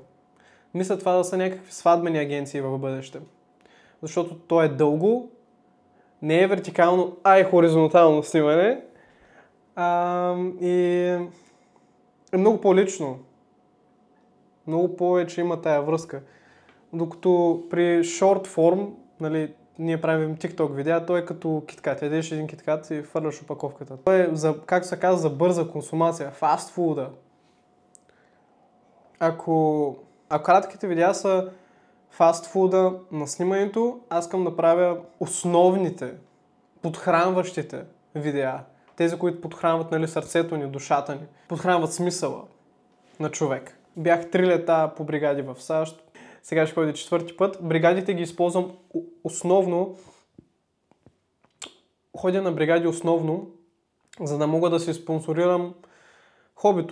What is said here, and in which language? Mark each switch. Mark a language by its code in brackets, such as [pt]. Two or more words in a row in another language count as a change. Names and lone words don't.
[bg] Мисля това да са някакви сватбени агенции в бъдеще. Защото то е дълго, не е вертикално, а е хоризонтално снимане. И е много по-лично. Много повече има тая връзка. Докато при [en] short form, [bg] нали, ние правим TikTok видеа, той е като киткат. Ядеш един киткат и фърляш опаковката. Той е, както се казва, за бърза консумация. [en] Fast food. [bg] Ако кратките видеа са [en] fast food [bg] на снимането, аз искам да правя основните, подхранващите видеа. Тези, които подхранват, нали, сърцето ни, душата ни. Подхранват смисъла на човек. Бях 3 лета по бригади в САЩ. Сега ще ходя 4-ти път. Бригадите ги използвам основно. Ходя на бригади основно, за да мога да си спонсорирам хобито.